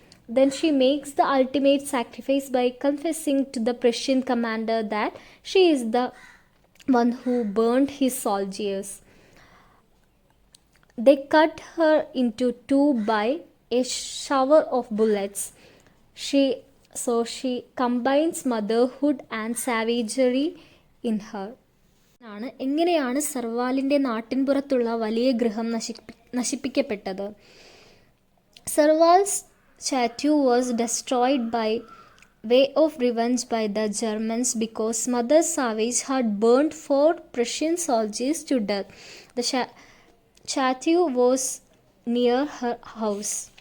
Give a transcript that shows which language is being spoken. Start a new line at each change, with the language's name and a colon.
English: Then she makes the ultimate sacrifice by confessing to the Prussian commander that she is the one who burned his soldiers. They cut her into 2 by a shower of bullets. She combines motherhood and savagery in her.
Malayalam: എങ്ങനെയാണ് സർവാലിൻ്റെ നാട്ടിൻപുറത്തുള്ള വലിയ ഗൃഹം നശിപ്പിക്കപ്പെട്ടത്?
English: സർവാൽസ് statue was destroyed by way of revenge by the Germans because Mother Savage had burned 4 Prussian soldiers to death. The statue was near her house.